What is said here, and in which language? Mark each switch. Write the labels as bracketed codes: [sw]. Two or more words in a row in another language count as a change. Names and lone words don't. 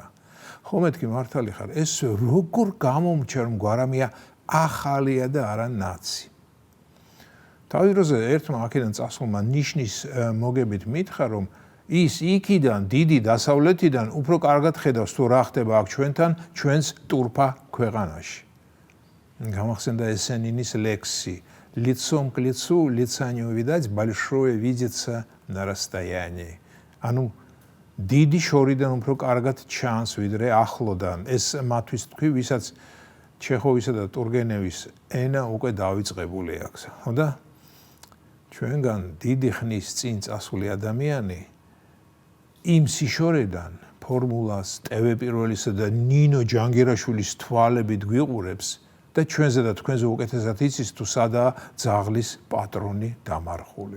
[ka] ხო მეთქი მართალი ხარ, ეს როგორ გამომჩა რომ გვარამია ახალია და არა ნაცი. თავის დროზე ერთმა აქედან წასულმა ნიშნის მოგებით მითხრა, რომ ის იქიდან დიდი დასავლეთიდან უფრო კარგად ხედავს თუ რა ხდება აქ ჩვენთან, ჩვენს ტურფა ქვეყანაში. გამახსენდა ესენინის ლექსი [ru] лицом к лицу лица не увидать, большое видится на расстоянии. [ka] ანუ დიდი შორიდან უფრო კარგად ჩანს ვიდრე ახლოდან. ეს მათვის თქვი, ვისაც ჩეხოვისა და ტურგენევის ენა უკვე დავიწყებული აქვს. ხო და ჩვენგან დიდი ხნის წინ წასული ადამიანი იმ სიშორედან ფორმულას TV პირველისა და ნინო ჯანგირაშვილის თვალებით გვიყურებს და ჩვენზე და თქვენზე უკეთესად იცის თუ სადაა ძაღლის პატრონი დამარხული.